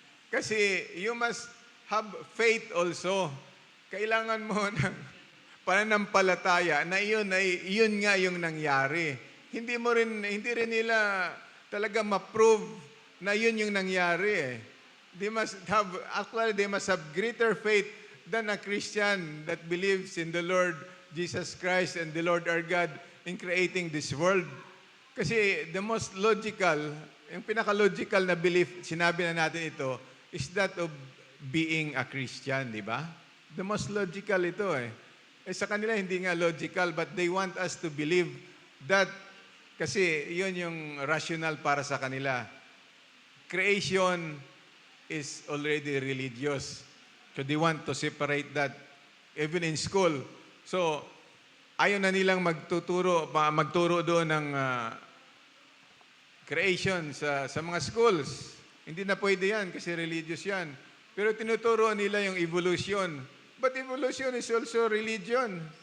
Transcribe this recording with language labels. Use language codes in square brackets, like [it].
[tl] Kasi [en] you must have faith also. [tl] Kailangan mo ng pananampalataya na yun nga yung nangyari. Hindi rin nila talaga ma-prove na yun yung nangyari. [en] They must have greater faith than a Christian that believes in the Lord Jesus Christ and the Lord our God in creating this world. [tl] Kasi [en] the most logical, [tl] yung pinaka-logical na belief, sinabi na natin ito, [en] is that of being a Christian, [tl] di ba? [en] The most logical [tl] ito sa kanila hindi nga logical, [en] but they want us to believe that [tl] kasi yun yung rational para sa kanila. [en] Creation is already religious. So they want to separate that even in school. [tl] So ayaw na nilang magturo doon ng creation sa mga schools. Hindi na pwede yan kasi religious yan. Pero tinuturo nila yung evolution. [en] But evolution is also religion.